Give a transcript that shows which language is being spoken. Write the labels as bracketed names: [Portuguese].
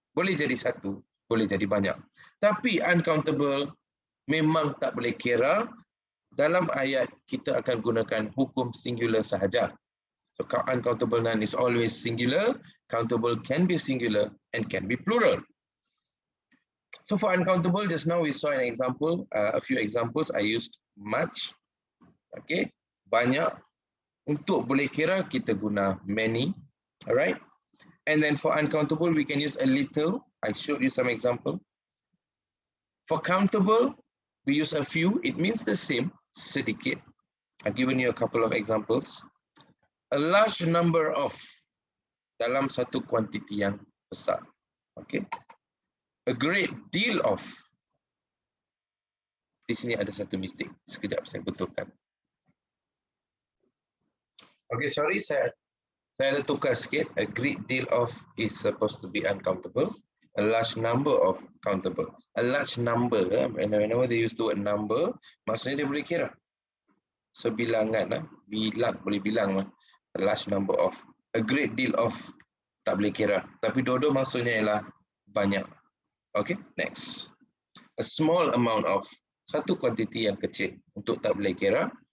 [Malay] Boleh jadi 1, boleh jadi banyak. Tapi uncountable memang tak boleh kira. Dalam ayat kita akan gunakan hukum singular sahaja. [English] So uncountable noun is always singular. Countable can be singular and can be plural. So for uncountable, just now we saw an example, a few examples. I used much, okay, banyak. [Malay] Untuk boleh kira kita guna many, alright. [English] And then for uncountable, we can use a little. I showed you some example. For countable, we use a few. It means the same, sedikit. I've given you a couple of examples. A large number of, [Malay] dalam satu kuantiti yang besar. Okay. [English] A great deal of. [Malay] Di sini ada satu mistake. Sekejap saya betulkan. Okay, sorry, saya ada tukar sikit. [English] A great deal of is supposed to be uncountable. A large number of countable. A large number, whenever they use the word number, [Malay] maksudnya dia boleh kira. So bilangan, bilang, boleh bilang. [English] A large number of. A great deal of, [Malay] tak boleh kira. Tapi dua-dua maksudnya ialah banyak. Okay, next. [English] A small amount of, [Malay] satu kuantiti yang kecil. Untuk tak boleh kira.